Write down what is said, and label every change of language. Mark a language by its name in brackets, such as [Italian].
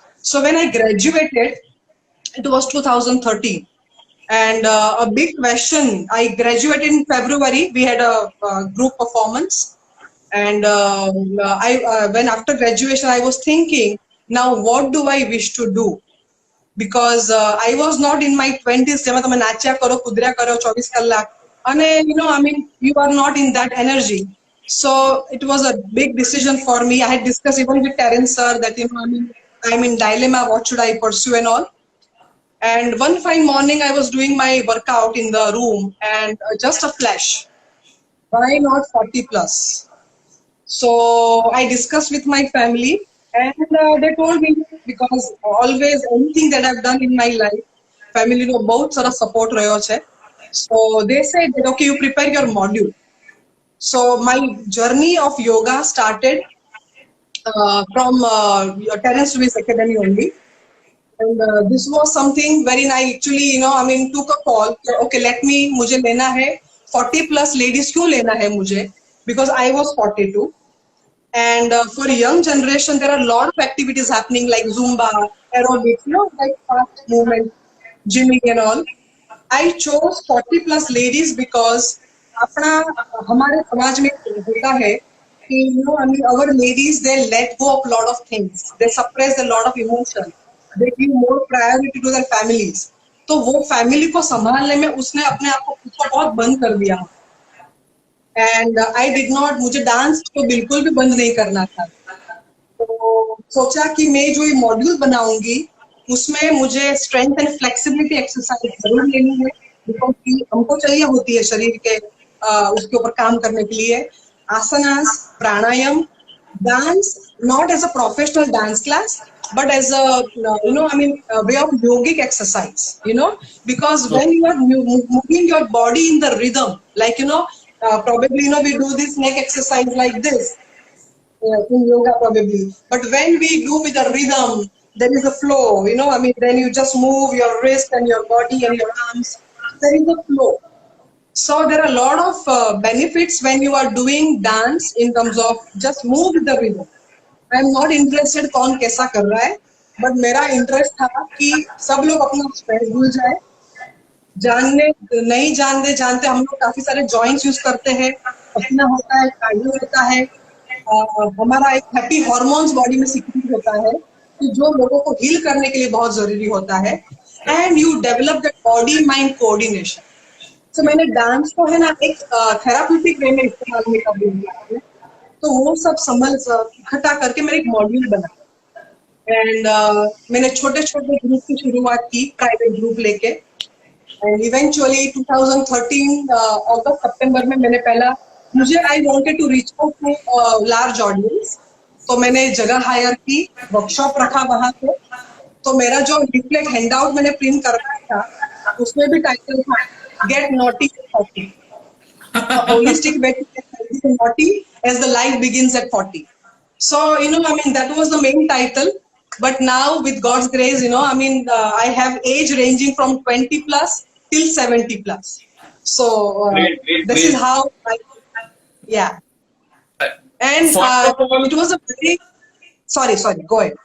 [English] So when I graduated, it was 2013. And a big question, I graduated in February, we had a group performance. And when after graduation, I was thinking, now what do I wish to do? Because I was not in my 20s, [Gujarati] જેમાં તમે નાચ્યા કરો, કુદર્યા કરો 24 કલાક. [English] અને you are not in that energy. So it was a big decision for me. I had discussed even with Terence sir that I'm in dilemma, what should I pursue and all. And one fine morning I was doing my workout in the room and just a flash, why not 40 plus? So I discussed with my family and they told me, because always anything that I've done in my life, [Gujarati] family no बहुत सारा support रह्यो छे. [English] So they said that okay, you prepare your module. So my journey of yoga started from Terence Lewis Academy only. And this was something wherein I actually, took a call. [Hindi] Okay, मुझे लेना है [English] 40 plus ladies. [Hindi] क्यों लेना है मुझे? [English] Because I was 42. And for young generation, there are a lot of activities happening like Zumba, aerobics, like fast movement, gymming and all. I chose 40 plus ladies because [Hindi] हमारे समाज में होता है कि [English] our ladies, they let go of a lot of things. They suppress a lot of emotion. They give more priority to their families. [Hindi] तो वो family को संभालने में उसने अपने आप को बहुत बंद कर दिया. [English] And I did not, [Hindi] मुझे डांस तो बिल्कुल भी बंद नहीं करना था. तो सोचा कि मैं जो ये मॉड्यूल बनाऊंगी उसमें मुझे स्ट्रेंथ एंड फ्लेक्सिबिलिटी एक्सरसाइज जरूर लेनी है, बिकॉज हमको चाहिए होती है शरीर के उसके ऊपर काम करने के लिए. [English] Asanas, pranayam, dance, not as a professional dance class, but as a way of yogic exercise. Because when you are moving your body in the rhythm, like probably we do this neck exercise like this in yoga probably. But when we do with a rhythm, there is a flow, then you just move your wrist and your body and your arms. There is a flow. So there are a lot of benefits when you are doing dance in terms of just move with the rhythm. I am not interested [Hindi] कौन कैसा कर रहा है, but मेरा interest था कि सब लोग अपना स्ट्रेस भूल जाए. जानने नहीं जानते हम लोग काफी सारे जॉइंट्स यूज करते हैं. पसीना होता है, कार्डियो होता है, हमारा एक हैप्पी हार्मोन्स बॉडी में सीक्रेट होता है, तो जो लोगों को हील करने के लिए बहुत जरूरी होता है. [English] And you develop that body mind coordination. [Hindi] तो मैंने डांस को है ना एक थेराप्यूटिक वे में इस्तेमाल में कर दिया. तो वो सब इकट्ठा करके मैंने एक मॉड्यूल बनाया. एंड मैंने छोटे छोटे ग्रुप की शुरुआत की, प्राइवेट ग्रुप लेके. [English] and eventually 2013 [Hindi] अगस्त सितंबर में मैंने मुझे [English] I wanted to reach out to large audience. [Hindi] तो मैंने जगह हायर की, वर्कशॉप रखा वहां पे. तो मेरा जो लिफलेट हैंडआउट मैंने प्रिंट करवाया था, उसमें भी टाइटल था gate naughty eight 40. [English] Holistic way to get naughty as the life begins at 40. So that was the main title. But now with God's grace, I have age ranging from 20 plus till 70 plus. So this is how yeah. And it was a very sorry, go ahead.